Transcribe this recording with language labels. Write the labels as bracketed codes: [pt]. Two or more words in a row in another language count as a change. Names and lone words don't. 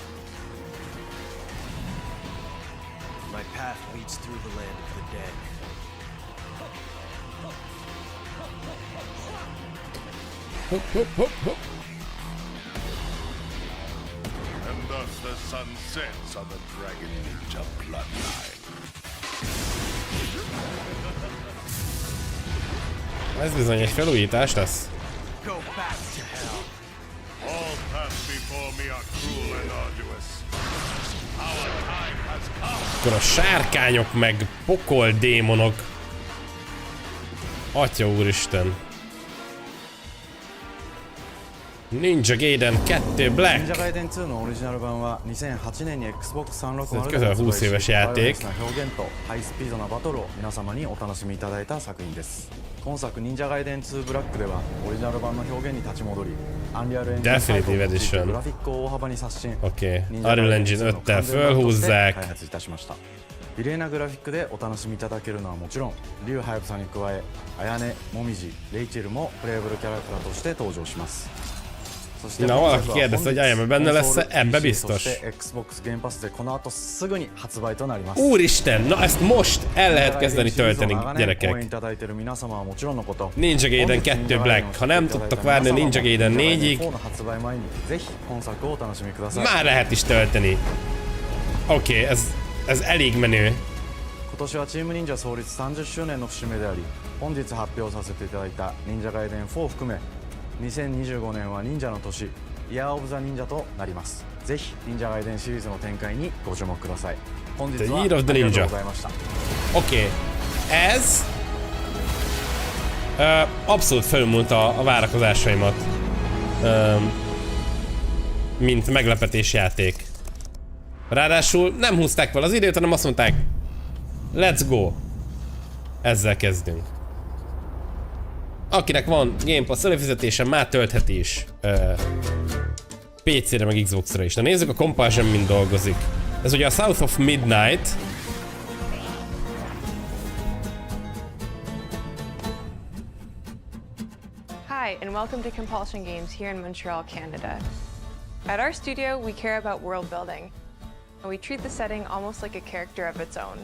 [en] My path leads through the land of the dead. [hu] Hopp, hopp, hopp, hopp. [en] And thus the sun sets on the dragon ninja bloodline. [hu] Ez bizony egy felújítás lesz. [en] Go back to hell. All paths before me are cruel and arduous. Our time has come. [hu] Akkor a sárkányok meg pokol démonok. Atya úristen. Ninja Gaiden 2 Black. [ja] Ninja Gaiden 2 のオリジナル版は2008年に Xbox 360で [hu] közel 20 éves játék. [ja] な表現とハイスピードなバトルを皆様にお楽しみいただいた作品です。今作 Ninja Gaiden 2 Black ではオリジナル版の表現に立ち戻り、アンリアルエンジン5を用いてグラフィックを大幅に刷新。 [hu] Oké, Unreal Engine 5-tel fölhúzzák. [ja] 開発いたしました。綺麗なグラフィックでお楽しみいただけるのはもちろん、リュウハヤブサに加え、あやね、もみじ、レイチェルもプレイブルキャラクターとして登場します。 [hu] Na, valaki kérdezte, hogy Ayame benne lesz-e? Ebbe biztos. Úristen, na ezt most el lehet kezdeni tölteni, gyerekek. Ninja Gaiden 2 Black. Ha nem tudtak várni a Ninja Gaiden 4-ig, már lehet is tölteni. Oké, ez elég menő. [ja] 今年はチーム忍者創立30周年の節目であり、本日発表させていただいた忍者ガイデン4を含め2025年は忍者の年、イヤーオブザ忍者となります。ぜひ忍者ガイデンシリーズの展開にご注目ください。本日はありがとうございました。 [hu] Oké, ez abszolút felmúlta a várakozásaimat, mint meglepetés játék. Ráadásul nem húzták fel az időt, hanem azt mondták, [en] let's go. [hu] Ezzel kezdünk. Akinek van Game Pass előfizetése, már töltheti is PC-re meg Xbox-ra is. Na nézzük, a Compulsion mind dolgozik. Ez ugye a South of Midnight. [en] Hi, and welcome to Compulsion Games here in Montreal, Canada. At our studio, we care about world building, and we treat the setting almost like a character of its own.